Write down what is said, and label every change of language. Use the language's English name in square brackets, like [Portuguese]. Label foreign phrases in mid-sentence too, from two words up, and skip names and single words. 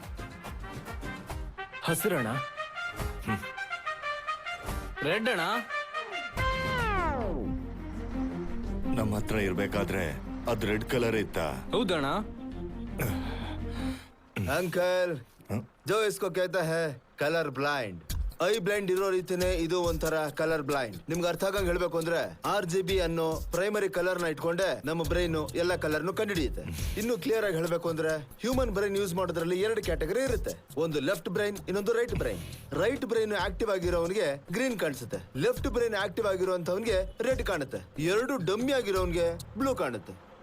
[Kannada] ಹಸಿರಣ್ಣ? ರೆಡ್ ಅಣ್ಣ. ನಮ್ಮ ಹತ್ರ ಇರ್ಬೇಕಾದ್ರೆ ಅದ್ [English] red colour [Kannada] ಇತ್ತಾ? ಹೌದಣ್ಣ. ಅಂಕಲ್, [Hindi] जो इसको कहता है [English] colour blind. eye blind [Kannada] ಇರೋ ರೀತಿನೇ ಇದು ಒಂಥರ [English] colour blind. [Kannada] ನಿಮ್ಗೆ ಅರ್ಥ ಆಗಂಗ್ ಹೇಳ್ಬೇಕು ಅಂದ್ರೆ RGB ಅನ್ನೋ [English] primary colour [Kannada] ನ ಇಟ್ಕೊಂಡೆ ನಮ್ಮ ಬ್ರೈನ್ ಎಲ್ಲ ಕಲರ್ನು ಕಂಡುಹಿಡಿಯುತ್ತೆ. ಇನ್ನು ಕ್ಲಿಯರ್ ಆಗಿ ಹೇಳ್ಬೇಕು ಅಂದ್ರೆ [English] human brain use [Kannada] ಮಾಡೋದ್ರಲ್ಲಿ 2 ಕ್ಯಾಟಗರಿ ಇರುತ್ತೆ. ಒಂದು [English] left brain, [Kannada] ಇನ್ನೊಂದು [English] right brain. right brain active [Kannada] ಆಗಿರೋವನಿಗೆ ಗ್ರೀನ್ ಕಾಣಿಸುತ್ತೆ, [English] left brain active [Kannada] ಆಗಿರೋಂಥವನ್ಗೆ ರೆಡ್ ಕಾಣುತ್ತೆ, ಎರಡು ಡಮ್ಮಿ ಆಗಿರೋನ್ಗೆ ಬ್ಲೂ ಕಾಣುತ್ತೆ.